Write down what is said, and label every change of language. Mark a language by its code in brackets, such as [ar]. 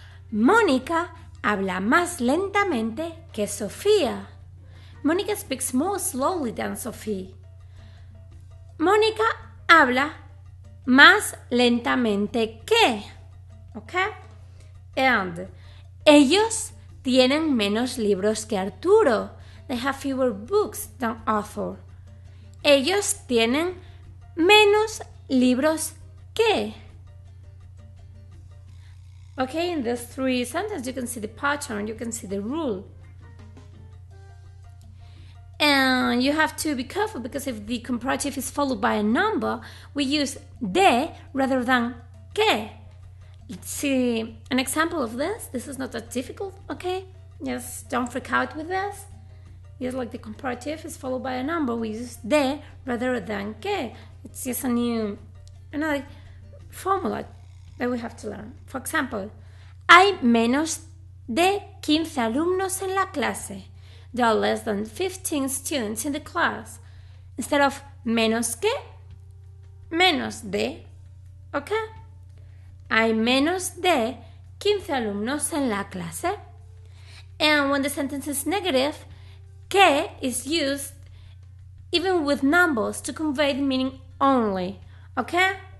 [es] Mónica habla más lentamente que Sofía. [en] Mónica speaks more slowly than Sophie. [es] Mónica habla más lentamente que. Okay? And ellos tienen menos libros que Arturo. [en] They have fewer books than Arthur. [es] Ellos tienen menos libros que. [en] Okay, in these three sentences you can see the pattern, you can see the rule. And you have to be careful, because if the comparative is followed by a number, we use de rather than que. Let's see an example of this. This is not that difficult, okay? Just don't freak out with this. Just like the comparative is followed by a number, we use de rather than que. It's just another formula that we have to learn. For example, [es] hay menos de 15 alumnos en la clase. [en] There are less than 15 students in the class. Instead of menos que, menos de, okay? [es] Hay menos de 15 alumnos en la clase. [en] And when the sentence is negative, que is used even with numbers to convey the meaning only, okay?